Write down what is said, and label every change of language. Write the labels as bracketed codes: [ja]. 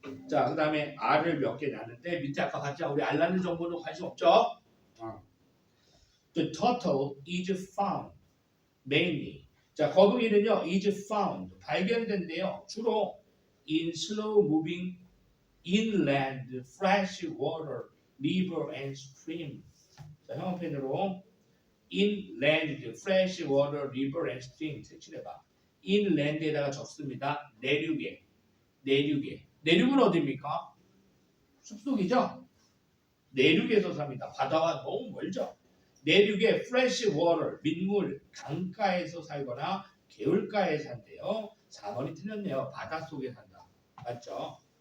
[ko] 자, 그 다음에 R을 몇 개 나는데 밑에 아까 봤죠? 우리 R 나는 정보는 관심 없죠? [en] The turtle is found mainly. [ko] 자, 거북이는요 is found 발견된대요. [en] 주로 in slow moving inland fresh water river and stream. 자, 형광펜으로 inland fresh water river and stream 색칠해봐. [ko] inland에다가 적습니다. 내륙은 어디입니까? 숲속이죠? 내륙에서 삽니다. 바다와 너무 멀죠? 내륙의 fresh water, 민물, 강가에서 살거나 개울가에 산대요. 4번이 틀렸네요. 바닷속에 산다. 맞죠?